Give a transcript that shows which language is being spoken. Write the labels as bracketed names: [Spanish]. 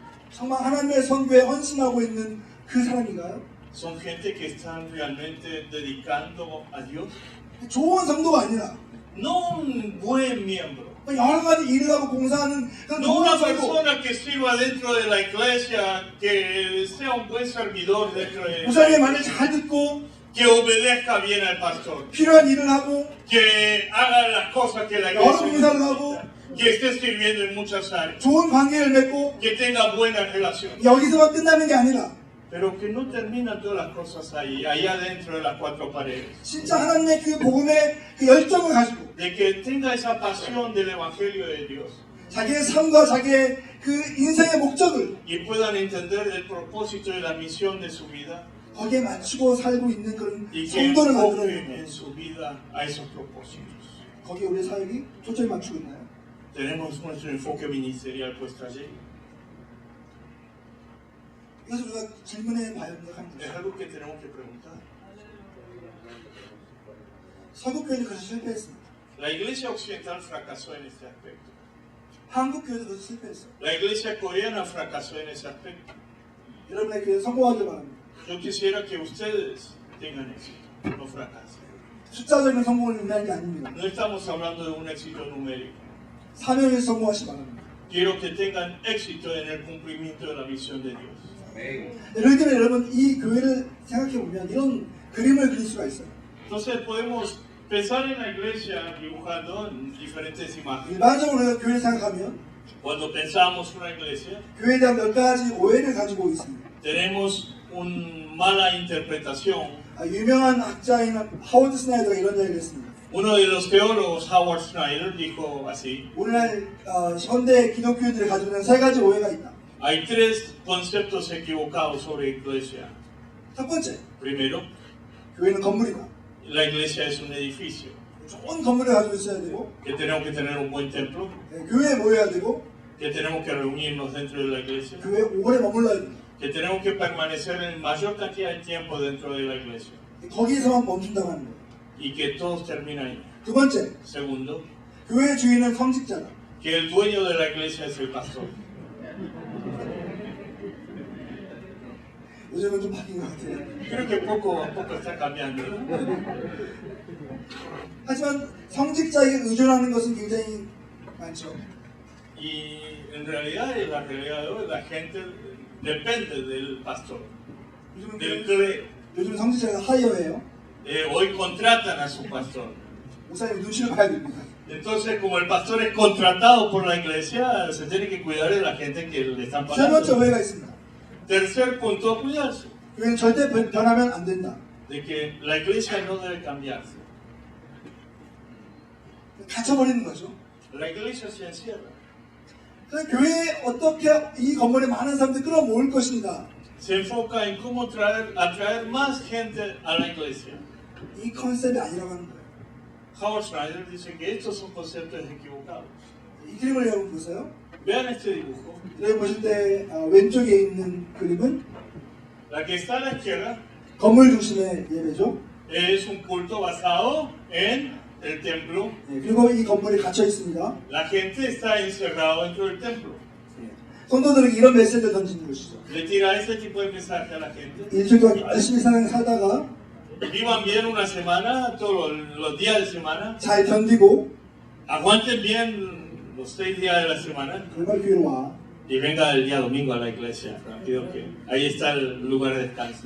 [Korean] 정말 하나님의 선교에 헌신하고 있는 그 사람인가요? [Spanish] son gente que están realmente dedicando a Dios. [Korean] 좋은 성도가 아니라 [Spanish] No un buen miembro. [Korean] 여러 가지 일을 하고 봉사하는 그런 [Spanish] No [Korean] 좋은 [Spanish] una [Korean] 성도. [Spanish] persona que sirva dentro de la iglesia, que sea un buen servidor dentro de [Korean] 목사님의 말을 잘 듣고 [Spanish] que obedezca bien al pastor, [Korean] 필요한 일을 하고 [Spanish] que haga las cosas que la [Korean] 여러 [Spanish] iglesia [Korean] 봉사를 [Spanish] necesita, [Korean] 하고 [Spanish] que esté sirviendo en muchas áreas, [Korean] 좋은 관계를 맺고 [Spanish] que tenga buenas relaciones, [Korean] 여기서만 끝나는 게 아니라 [Spanish] pero que no termina todas las cosas ahí, allá dentro de las cuatro paredes. [Korean] 진짜 하나님의 그 복음의 그 열정을 가지고 [Spanish] De que tenga esa pasión del Evangelio de Dios [Korean] 자기의 삶과 자기의 그 인생의 목적을 [Spanish] y puedan entender el propósito de la misión de su vida [Korean] 거기에 맞추고 살고 있는 그런 [Spanish] y que [Korean] 성도를 만들어내는 [Spanish] enfoquen [Korean] 거예요. [Spanish] en su vida a esos propósitos. [Korean] 거기에 우리 사역이 초점을 맞추고 있나요? [Spanish] Tenemos nuestro enfoque ministerial puesto allí. [Korean] 이것을 우리가 질문해 봐야 합니다. [Spanish] Es algo que tenemos que preguntar. [Korean] 서구교회는 그래서 실패했습니다. [Spanish] La iglesia occidental fracasó en este aspecto. [Korean] 한국교회도 그래서 실패했어요. [Spanish] La iglesia coreana fracasó en ese aspecto. [Korean] 여러분의 교회 성공하길 바랍니다. [Spanish] Yo quisiera que ustedes tengan éxito, no fracasen. [Korean] 숫자적인 성공을 의미하는 게 아닙니다. [Spanish] No estamos hablando de un éxito numérico. [Korean] 사명에서 성공하시기 바랍니다. [Spanish] Quiero que tengan éxito en el cumplimiento de la misión de Dios. [Korean] 예를 들면 여러분 이 교회를 생각해 보면 이런 그림을 그릴 수가 있어요. [Spanish] Entonces podemos pensar en la iglesia dibujando en diferentes imágenes. [Korean] 일반적으로 우리가 교회를 생각하면 [Spanish] Cuando pensamos una iglesia, [Korean] 교회에 대한 몇 가지 오해를 가지고 있습니다. [Spanish] tenemos una mala interpretación. [Korean] 유명한 학자인 하워드 스나이더가 이런 이야기를 했습니다. [Spanish] Uno de los teólogos, Howard Schneider, dijo así: [Korean] 오늘날 현대 기독교인들이 가지고 있는 세 가지 오해가 있다. [Spanish] hay tres conceptos equivocados sobre iglesia. [Korean] 첫 번째, [Spanish] Primero, [Korean] 교회는 건물이다. [Spanish] La iglesia es un edificio. [Korean] 좋은 건물을 가지고 있어야 되고, [Spanish] Que tenemos que tener un buen templo. [Korean] 교회에 모여야 되고, [Spanish] Que tenemos que reunirnos dentro de la iglesia. [Korean] 교회에 오래 머물러야 된다. [Spanish] Que tenemos que permanecer en mayor cantidad de tiempo dentro de la iglesia. [Korean] 거기에서만 멈춘다고 하는 거예요. [Spanish] Y que todos terminan ahí. [Korean] 두 번째, [Spanish] Segundo, [Korean] 교회 주인은 성직자다. [Spanish] que el dueño de la iglesia es el pastor. [Korean] 요즘은 좀 바뀐 것 같아요. [Spanish] Creo que poco a poco está cambiando. [Korean] 하지만 성직자에게 의존하는 것은 굉장히 많죠. [Spanish] Y en realidad, en la realidad de hoy, la gente depende del pastor, [Korean] 요즘은, [Spanish] del clero. [Korean] 요즘 성직자가 하이어예요. [Spanish] Hoy contratan a su pastor. [Korean] 목사님 눈치를 봐야 됩니다. [Spanish] Entonces, como el pastor es contratado por la iglesia, se tiene que cuidar de la gente que le están [Korean] 세 번째 [Spanish] pagando. [Korean] 오해가 있습니다. [Spanish] Tercer punto a cuidarse, [Korean] 교회는 절대 변하면 안 된다. [Spanish] de que la iglesia no debe cambiarse. [Korean] 갇혀버리는 거죠. [Spanish] La iglesia se encierra. [Korean] 그래서 교회에 어떻게 이 건물에 많은 사람들이 끌어모을 것인가. [Spanish] Se enfoca en cómo atraer más gente a la iglesia. [Korean] 이 컨셉이 아니라고 하는 거예요. [Spanish] Howard Schneider dice que estos son conceptos equivocados. [Korean] 이 그림을 여러분 보세요. [Spanish] Vean este dibujo. [Korean] 여러분 보실 때 왼쪽에 있는 그림은 [Spanish] La que está a la izquierda [Korean] 건물 중심의 예배죠. [Spanish] es un culto basado en el templo. [Korean] 그리고 이 건물이 갇혀 있습니다. [Spanish] La gente está encerrado dentro del templo. [Korean] 성도들에게 이런 메시지를 던지는 것이죠. [Spanish] Le tira ese tipo de mensaje a la gente. [Korean] 일주일 동안 열심히 살다가 [Spanish] Vivan bien una semana, todos los días de semana. [Korean] 잘 견디고 [Spanish] Aguanten bien los 6 días de la semana. [Korean] 그러면 교회로 와. [Spanish] Y venga el día domingo a la iglesia. Rápido que ahí está el lugar de descanso.